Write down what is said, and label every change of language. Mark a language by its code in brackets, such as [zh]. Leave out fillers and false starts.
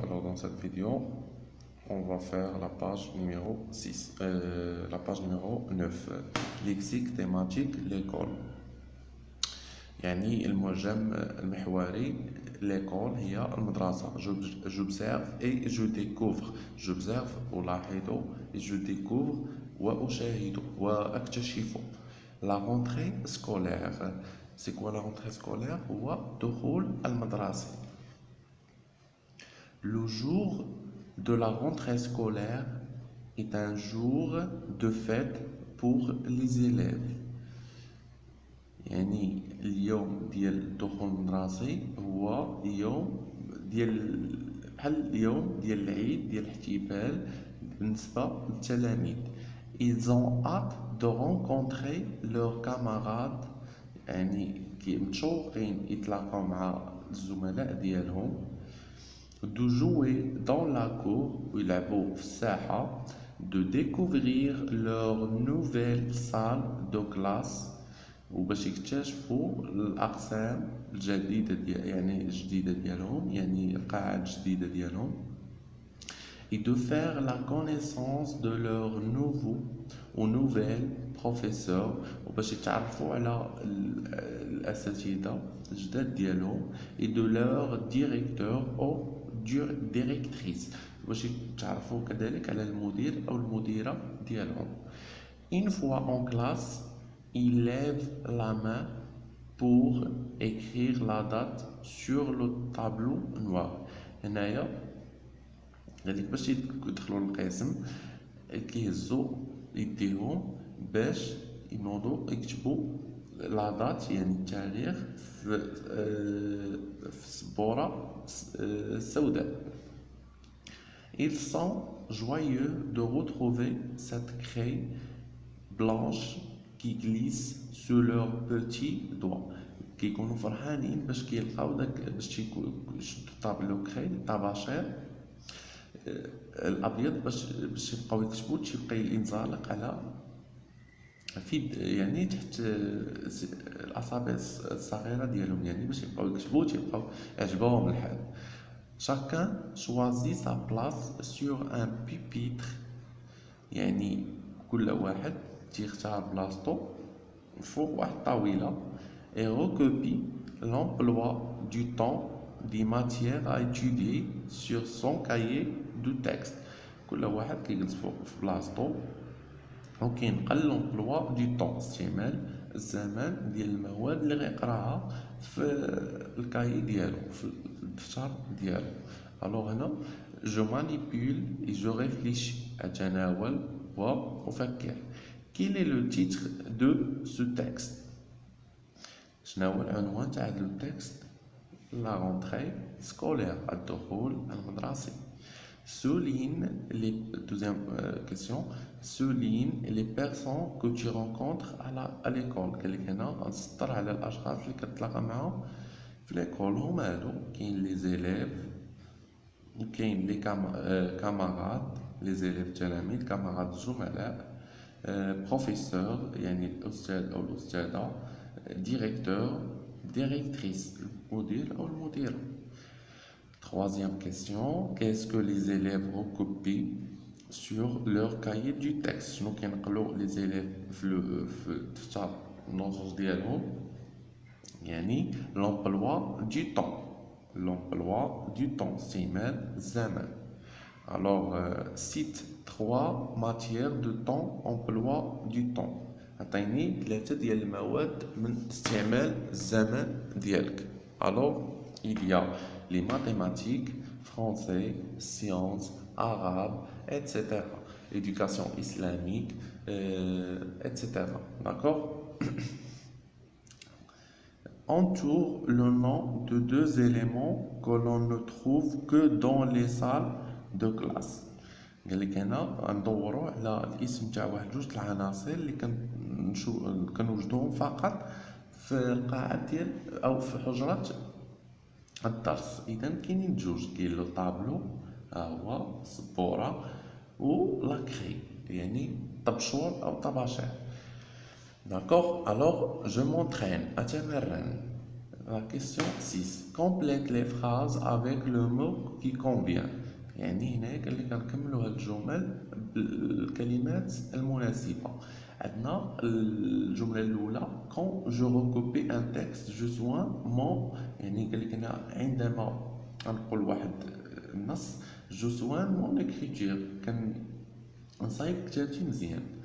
[fr] Alors dans cette vidéo, on va faire la page numéro 6, la page numéro 9, lexique thématique l'école. [ar] يعني المعجم المحوري l'école هي المدرسة. [fr] j'observe et je découvre. j'observe [ar] ألاحظ [fr] et je découvre [ar] وأشاهد وأكتشف. [fr] La rentrée scolaire. C'est quoi la rentrée scolaire؟ [ar] هو دخول المدرسة. [fr] Le jour de la rentrée scolaire est un jour de fête pour les élèves. [ar] يعني اليوم ديال دخول المدرسي هو يوم ديال بحال اليوم ديال العيد ديال الاحتفال بالنسبة للتلاميذ. [fr] Ils ont hâte de rencontrer leurs camarades. [ar] يعني متشوقين يتلاقاو مع الزملاء ديالهم. [fr] De jouer dans la cour [ar] ويلعبوا في الساحة. [fr] De découvrir leur nouvelle salle de classe [ar] وباش يكتشفوا الأقسام الجديدة الجديدة ديالهم يعني القاعات الجديدة ديالهم. [fr] Et de faire la connaissance de leurs nouveaux ou nouvelles professeurs [ar] وباش يتعرفوا على الأساتذة الجداد ديالهم. [fr] Et de leur directeur ou directrice [ar] باش يتعرفوا كذلك على المدير أو المديرة ديالهم. [fr] Une fois en classe, il lève la main pour écrire la date sur le tableau noir. [ar] هنايا هذيك باش يدخلوا للقسم كيهزوا يديهم باش ينوضوا يكتبوا لا دات يعني التاريخ في السبورة السوداء. [fr] Ils sont joyeux de retrouver cette craie blanche qui glisse sur leurs petits doigts. [ar] كيكونوا فرحانين باش كيلقاو داك باش يشدوا طابلو كري طباشير الابيض باش يبقاو يكتبوا تيبقى ينزلق على في يعني تحت الاصابع الصغيره ديالهم يعني باش يبقاو يكتبوا تيبقاو يعجبوهم الحال. [fr] Chacun choisit sa place sur un pupitre. [ar] يعني كل واحد تيختار بلاصتو فوق واحد الطاولة. [fr] Et recopie l'emploi du temps des matières à étudier sur son cahier de texte. [ar] كل واحد كيجلس فوق في بلاصتو وكينقل l'emploi du temps استعمال الزمان ديال المواد اللي غيقراها في الكاي ديالو في الدفتر ديالو. [fr] الوغ هنا جو مانيبيول اي جو ريفليشي [ar] اتناول وافكر. [fr] Quel est le titre de ce texte؟ [ar] شنو هو العنوان تاع هذا التكست؟ [fr] La rentrée scolaire [ar] الدخول المدرسي. [fr] Souligne les deuxième question. Souligne les personnes que tu rencontres à l'école. [ar] قال لك هنا غنسطر على الاشخاص اللي كتلاقى معاهم في ليكول. هما هادو كاين لي زيليف وكاين لي كاماراد لي زيليف تلاميذ كاماراد زملاء بروفيسور يعني الاستاذ او الاستاذه ديريكتور ديريكتريس المدير او المديره. [fr] Troisième question, qu'est-ce que les élèves recopient sur leur cahier du texte؟ [ar] شنو كينقلوا les élèves في الدفتر النصوص ديالهم يعني l'emploi du temps. [fr] L'emploi du temps [ar] استعمال الزمن. [fr] Alors cite trois matières de temps emploi du temps. [ar] عطيني ثلاثة ديال المواد من استعمال الزمن ديالك. [fr] Alors il y a les mathématiques, français, sciences, arabe, etc. Éducation islamique, etc. D'accord? Entoure le nom de deux éléments que l'on ne trouve que dans les salles de classe. [ar] قال لك هنا غندوروا على الاسم تاع واحد جوج العناصر اللي كنوجدوهم فقط في القاعة ديال او في حجرة الدرس. اذا كاينين جوج كاين لو طابلو ها هو السبورة و لاكري يعني طبشور او طباشير. [fr] D'accord? Alors je m'entraîne [ar] أتمرن. [fr] La question 6. Complète les phrases avec le mot qui convient. [ar] يعني هنا قال لك نكملوا هاد الجمل بالكلمات المناسبة. عندنا الجملة الأولى [fr] quand je recopie un texte je joins mon [ar] يعني قال لك هنا عندما نقول واحد النص [fr] je joins mon écriture [ar] كنصايب كتابتي مزيان.